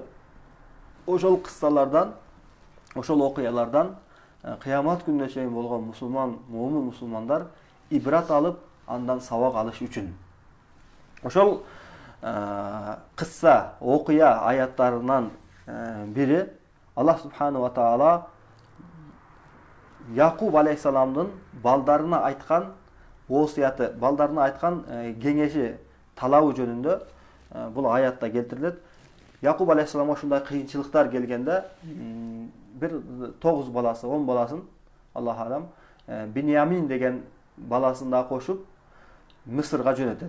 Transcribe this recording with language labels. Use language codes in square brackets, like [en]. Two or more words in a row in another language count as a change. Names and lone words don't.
[ky] Ошол кыссалардан, ошол окуялардан кыямат күнүнө чейин болгон муумин мусулмандар ибрат алып, андан сабак алыш үчүн. Ошол кысса, окуя аяттарынан бири Аллах [ar] سبحانه وتعالى [ky] Якуб алейхисаламдын балдарына айткан осуяты, балдарына айткан кеңеши, талабы жөнүндө бул аятта келтирилет. Якуб алейхисалам ошундай кыйынчылыктар келгенде бир 9 баласы, 10 баласын, [ar] الله أعلم, [ky] Биньямин деген баласын да кошуп Мисырга жөнөтөт.